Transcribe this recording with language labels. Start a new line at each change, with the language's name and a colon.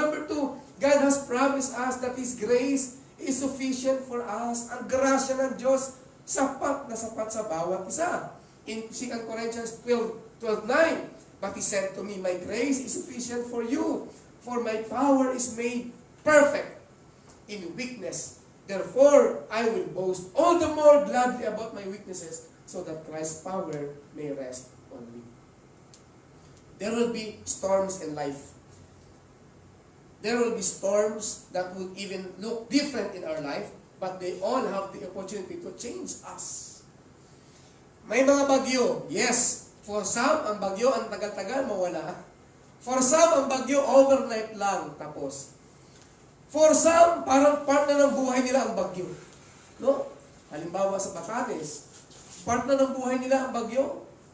English: Number 2, God has promised us that His grace is sufficient for us.
Filipino: Ang grasya ng Diyos, sapat na sapat sa bawat isa.
English: In 2 Corinthians 12:9, but He said to me, my grace is sufficient for you, for my power is made perfect in weakness. Therefore, I will boast all the more gladly about my weaknesses, so that Christ's power may rest on me. There will be storms in life. There will be storms that will even look different in our life, but they all have the opportunity to change us.
Filipino: May mga bagyo. Yes, for some, ang bagyo, ang tagal-tagal, mawala. For some, ang bagyo, overnight lang, tapos. For some, parang part na ng buhay nila ang bagyo. No? Halimbawa sa Batanes, part na ng buhay nila ang bagyo.